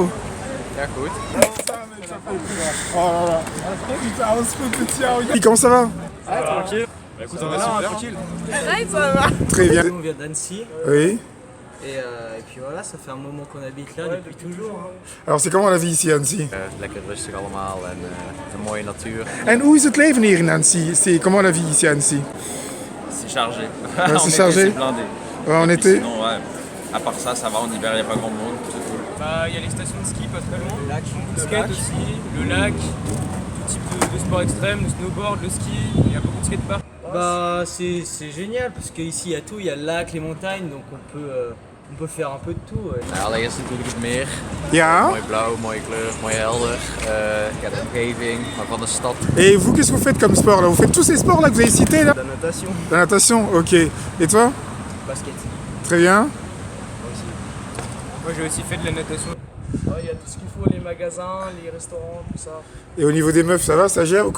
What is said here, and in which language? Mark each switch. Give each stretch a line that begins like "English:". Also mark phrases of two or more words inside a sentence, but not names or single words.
Dutch: Ja, goed.
French: Oh là là. Comment ça va? Ah, tranquille. Bah, écoute, on va super. Tranquille. Ouais, ça va. Très bien. On vient d'Annecy. Oui. Et puis voilà, ça fait un moment qu'on habite là depuis toujours. Alors c'est comment la vie ici à Annecy?
Dutch: Lekker rustig allemaal en een mooie natuur. En hoe is het leven hier in Annecy?
French: C'est comment la vie ici à Annecy? C'est chargé. Ouais, c'est chargé. C'est blindé. Ouais, en Et été. Sinon, ouais, à part ça, ça va. En hiver, il n'y a pas grand monde. C'est cool. Bah, il y a les stations de ski pas très loin. Le lac. Le skate aussi, le lac, tout type de sport extrême, le snowboard, le ski. Il y a beaucoup de skateparks. Bah c'est génial parce qu'ici il y a tout, il y a le lac, les montagnes, donc on peut On peut faire un peu de tout. Ouais.
Dutch: Nou, allereerst natuurlijk het meer. Ja. Mooi blauw, mooie kleur, mooi helder. Ja, de omgeving, maar van de stad.
French: Et vous, qu'est-ce que vous faites comme sport là? Vous faites tous ces sports là que vous avez cités là? La natation. La natation, ok. Et toi? Basket. Très bien. Moi aussi. Moi j'ai aussi fait de la natation. Il y a tout ce qu'il faut, les magasins, les restaurants, tout ça. Et au niveau des meufs, ça va? Ça gère ou quoi?